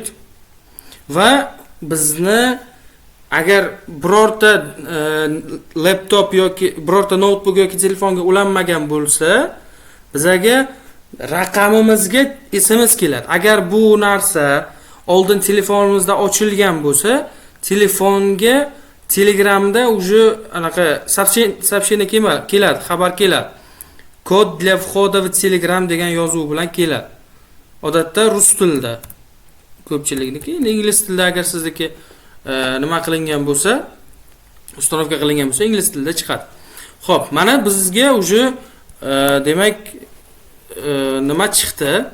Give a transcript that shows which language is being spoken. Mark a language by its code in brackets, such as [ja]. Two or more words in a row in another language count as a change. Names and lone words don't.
[uz] Va bizni agar birorta laptop yoki birorta notebook yoki telefonga ulanmagan bo'lsa, bizga raqamimizga SMS keladi. Agar bu narsa oldin telefonimizda ochilgan bo'lsa, telefonga Telegramda уже anaqa сообщение keladi, xabar keladi. [ru] Код для входа в Telegram [uz] degan yozuv bilan keladi. Odatda rus tilida ko'pchilikniki, ingliz tilida agar sizniki nima qilingan bo'lsa, uстановка qilingan bo'lsa, ingliz tilida chiqadi. Xo'p, mana bizga уже demak nima chiqdi?